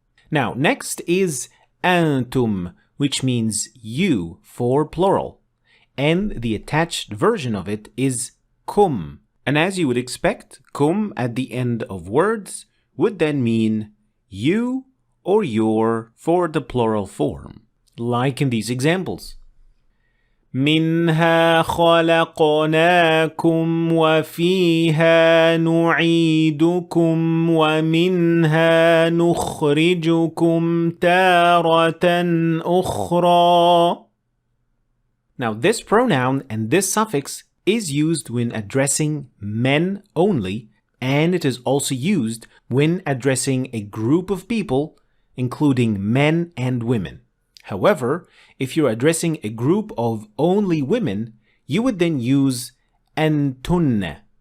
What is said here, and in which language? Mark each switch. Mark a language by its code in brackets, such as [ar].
[en] Now, next is أنتم, which means you for plural, and the attached version of it is kum. And as you would expect, kum at the end of words would then mean you or your for the plural form, like in these examples. [ar] منها خلقناكم وفيها نعيدكم ومنها نخرجكم تارة أخرى. [en] Now this pronoun and this suffix is used when addressing men only, and it is also used when addressing a group of people, including men and women. However, if you're addressing a group of only women, you would then use antunna.